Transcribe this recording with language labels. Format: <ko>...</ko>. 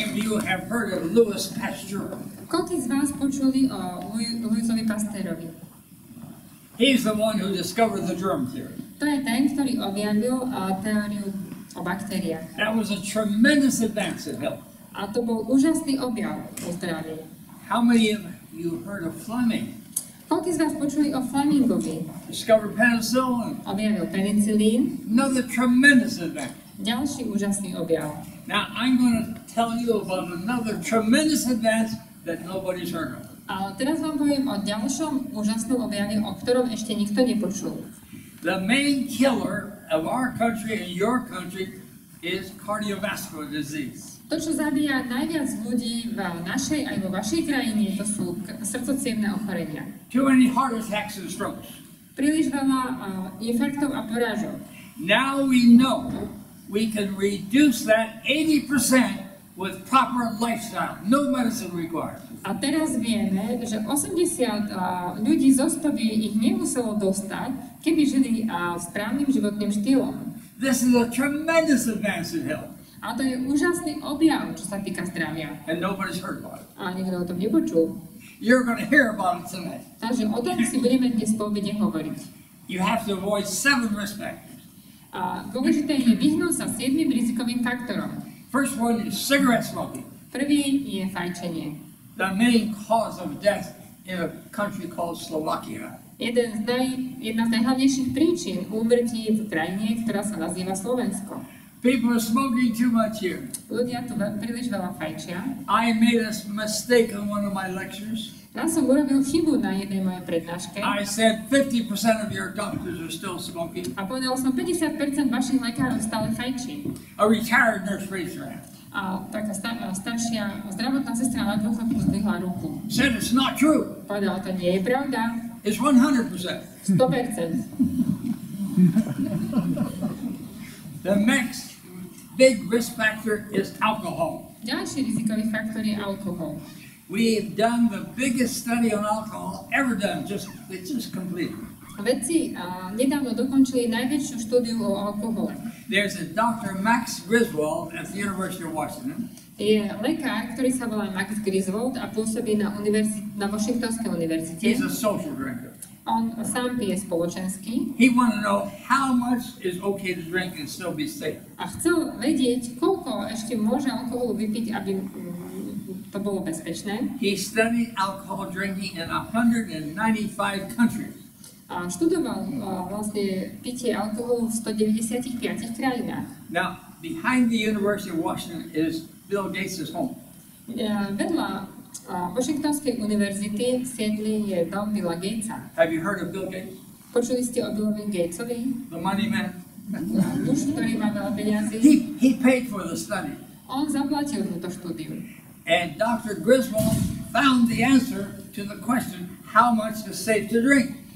<en>you have heard of Louis Pasteur?</en> <sk>Koľkí z vás počuli o Louisovi Pasteurovi?</sk> <en>He's the one who discovered the germ theory.</en> <sk>To je ten, ktorý objavil teóriu o baktériách.</sk> <en>That was a tremendous advance in health.</en> <sk>A to bol úžasný objav o zdraví.</sk> <en>How many of you heard of Fleming?</en> <sk>Koľkí z vás počuli o Flemingovi?</sk> <en>Discovered penicillin.</en> <sk>Objavil penicilín.</sk> <en>Another tremendous advance.</en> <sk>Ďalší úžasný objav.</sk> <en>Now I'm going to tell you about another tremendous advance that nobody's heard of.</en> <sk>A teraz vám poviem o ďalšom úžasnom objave, o ktorom ešte nikto nepočul.</sk> <en>The main killer of our country and your country is cardiovascular disease.</en> <sk>To, čo zabíja najviac ľudí v našej aj vo vašej krajine, to sú srdcocievne ochorenia.</sk> <en>Too many heart attacks and strokes.</en> <sk>Príliš veľa infarktov a porážok.</sk> <en>Now we know we can reduce that 80% with proper lifestyle. No medicine required.</en> <sk>A teraz vieme, že 80 ľudí zo 100 by ich nemuselo dostať, keby žili správnym životným štýlom.</sk> <en>This is a tremendous advance in health.</en> <sk>A to je úžasný objav, čo sa týka zdravia.</sk> <en>And nobody's heard about it.</en> <sk>A nikto o tom nepočul.</sk> <en>You're going to hear about it tonight.</en> <sk>Takže o tom si budeme dnes po obede hovoriť.</sk> <en>You have to avoid 7 risk factors.</en> <sk>A dôležité je vyhnúť sa 7 rizikovým faktorom.</sk> <en>First one is cigarette smoking.</en> <sk>Prvý je fajčenie.</sk> <en>The main cause of death in a country called Slovakia.</en> <sk>Jedna z najhlavnejších príčin úmrtí v krajine, ktorá sa nazýva Slovensko.</sk> <en>People are smoking too much here.</en> <sk>Ľudia tu príliš veľa fajčia.</sk> <en>I made a mistake on one of my lectures.</en> <sk>Raz som urobil chybu na jednej mojej prednáške.</sk> <en>I said 50% of your doctors are still smoking.</en> <sk>A povedal som, 50% vašich lekárov stále fajčí.</sk> <en>A retired nurse raised her hand.</en> <sk>A taká staršia zdravotná sestra na dôchodku zdvihla ruku.</sk> <en>Said it's not true.</en> <sk>Povedala, to nie je pravda.</sk> <en>It's 100%.</en> <sk>100%.</sk> <en>The next big risk factor is alcohol.</en> <sk>Ďalší rizikový faktor je alkohol.</sk> <en>We've done the biggest study on alcohol ever done. It's just completed.</en> <sk>Vedci nedávno dokončili najväčšiu štúdiu o alkohole.</sk> <en>There's a Dr. Max Griswold at the University of Washington.</en> <sk>Je lekár, ktorý sa volá Max Griswold a pôsobí na Washingtonskej univerzite.</sk> <en>He's a social drinker.</en> <sk>On sám pije spoločensky.</sk> <en>He wanted to know how much is okay to drink and still be safe.</en> <sk>A chcel vedieť, koľko ešte môže alkoholu vypiť, aby to bolo bezpečné.</sk> <en>He studied alcohol drinking in 195 countries.</en> <sk>A študoval vlastne pitie alkoholu v 195 krajinách.</sk> <en>Now, behind the University of Washington is Bill Gates' home.</en> <sk>Vedľa Washingtonskej univerzity sídli je dom Billa Gatesa.</sk> <en>Have you heard of Bill Gates?</en> <sk>Počuli ste o Billovi Gatesovi?</sk> <en>The money man?</en> <sk>Muž, ktorý má veľa peniazí.</sk> <en>He paid for the study.</en> <sk>On zaplatil túto štúdiu.</sk> <en>And Dr. Griswold found the answer to the question, how much is safe to drink?</en>